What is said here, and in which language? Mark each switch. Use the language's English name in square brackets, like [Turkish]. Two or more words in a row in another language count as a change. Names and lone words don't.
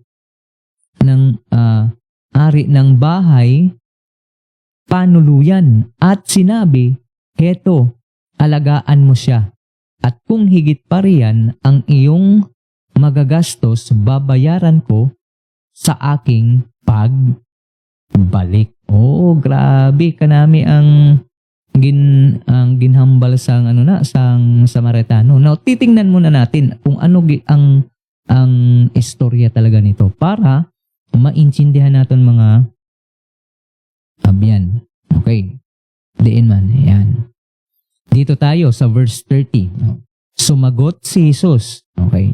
[Filipino] Ari ng bahay, panuluyan at sinabi, "Heto, alagaan mo siya at kung higit pa riyan ang iyong magagastos, babayaran ko sa aking pagbalik." Oh, [Hiligaynon] grabe kanami ang ginhambal sang sang Samaritano. [Filipino] Now, titingnan muna natin kung ano ang istorya talaga nito para maintindihan natin mga abyan. Okay. [Hiligaynon] Diin man. [Filipino] Ayan. Dito tayo sa verse 30. Sumagot si Jesus. Okay.